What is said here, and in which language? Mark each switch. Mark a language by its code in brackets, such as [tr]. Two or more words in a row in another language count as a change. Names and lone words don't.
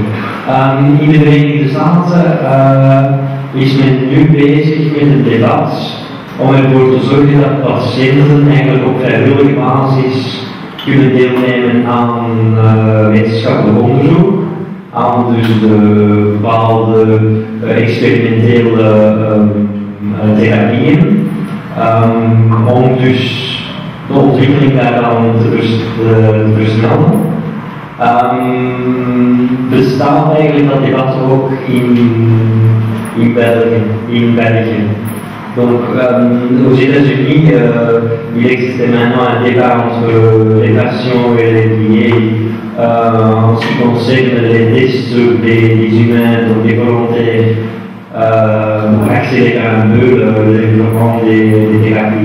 [nl] In de Verenigde Staten is men nu bezig met een debat om ervoor te zorgen dat patiënten eigenlijk op vrijwillige basis kunnen deelnemen aan wetenschappelijk onderzoek, aan dus de bepaalde experimentele therapieën, om dus de ontwikkeling daaraan te versnellen. Bestaat eigenlijk dat debat ook in België. [fr] Donc, aux États-Unis, il existe maintenant un débat entre les patients et les billets en ce qui concerne les tests sur des humains, donc des volontaires, pour accélérer un peu le développement des thérapies.